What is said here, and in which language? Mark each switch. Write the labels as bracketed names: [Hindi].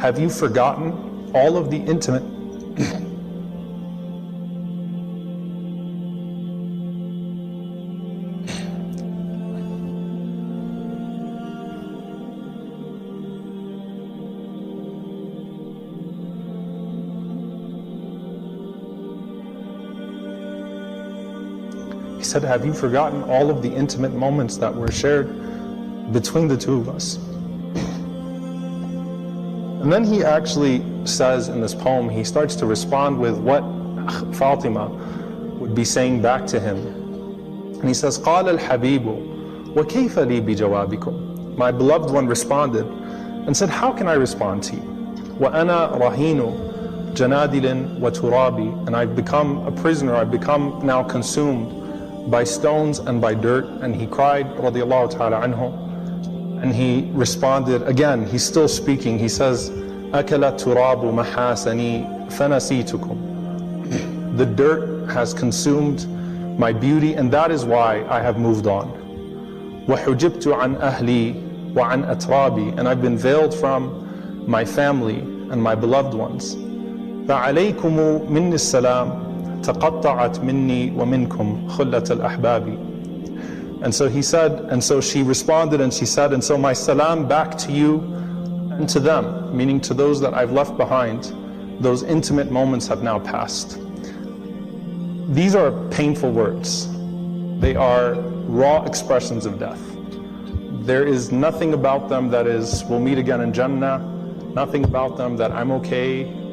[English] Have you forgotten all of the intimate He said, have you forgotten all of the intimate moments that were shared between the two of us? And then he actually says in this poem, he starts to respond with what Fatima would be saying back to him. And he says, [Arabic] قال الحبيب وكيف لي بجوابكم. [English] My beloved one responded and said, how can I respond to you? [Arabic] وأنا رهين جنادل وترابي. [English] And I've become a prisoner, I've become now consumed by stones and by dirt. And he cried radiallahu ta'ala anhu, and he responded again, he's still speaking, he says, [Arabic] أكل التراب محاسني فنسيتكم. [English] The dirt has consumed my beauty, and that is why I have moved on. [Arabic] وحجبت عن أهلي وعن أترابي. [English] And I've been veiled from my family and my beloved ones. [Arabic] فعليكم مني السلام تقطعت مني ومنكم خلة الأحباب. [English] And so he said, and so she responded and she said, and so my salam back to you and to them, meaning to those that I've left behind. Those intimate moments have now passed. These are painful words. They are raw expressions of death. There is nothing about them that is, we'll meet again in Jannah, nothing about them that I'm okay.